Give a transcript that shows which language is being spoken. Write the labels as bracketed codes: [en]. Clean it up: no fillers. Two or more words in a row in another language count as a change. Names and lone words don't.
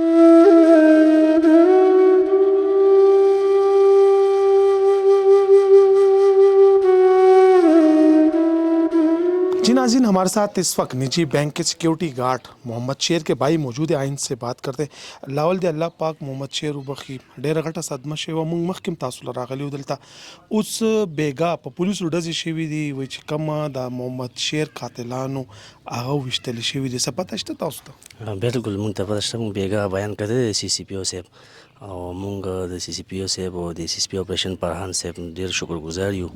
[ur] جی ناظرین ہمارے ساتھ اس وقت نجی بینک کے سیکیورٹی گارڈ محمد شیر کے بھائی موجود ہیں. آئین سے بات کرتے ہیں. [ps] لاول دی الله پاک محمد شیر وبخي ډېره غټه صدمه شوې وه. موږ مخکې هم تاسو له راغلي وو دلته. اوس بېګا په پولیسو ډزې شوي دي وایي چې کومه د محمد شیر قاتلانو هغه ویشتلې شوي دي. څه پته شته تاسو ته؟ بالکل موږ ته پته شته. موږ بېګا بیان کړی دی سی سی پي او صاحب او موږ د سی سی پي او صاحب او د سی سی پي اپریشن فرحان صاحب ډېر شکرګزار یو.